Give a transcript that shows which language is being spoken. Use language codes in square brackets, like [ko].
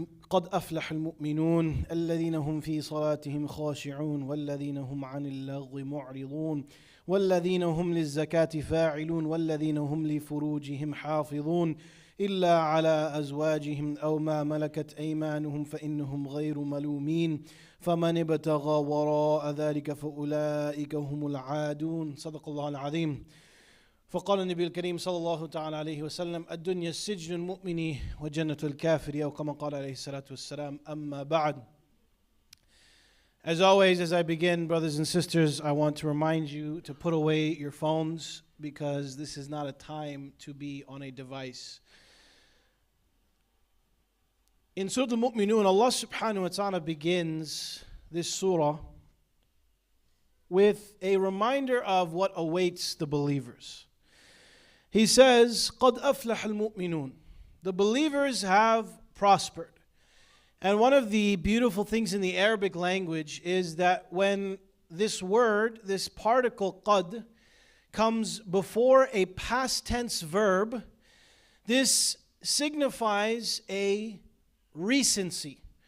[ar] قد أفلح المؤمنون الذين هم في صلاتهم خاشعون والذين هم عن اللغو معرضون والذين هم للزكاة فاعلون والذين هم لفروجهم حافظون إلا على أزواجهم أو ما ملكت أيمانهم فإنهم غير ملومين فمن ابتغى وراء ذلك فأولئك هم العادون صدق الله العظيم. فقال النبي الكريم صلى الله تعالى عليه وسلم الدنيا السجن المؤمن وجنة الكافر أو كما قال عليه الصلاة والسلام أما بعد. [en] As always, as I begin, brothers and sisters, I want to remind you to put away your phones because this is not a time to be on a device. In Surah Al-Mu'minun, Allah subhanahu wa ta'ala begins this surah with a reminder of what awaits the believers. He says, [ar] قَدْ أَفْلَحَ الْمُؤْمِنُونَ. [en] The believers have prospered. And one of the beautiful things in the Arabic language is that when this word, this particle قَدْ, comes before a past tense verb, this signifies a recency.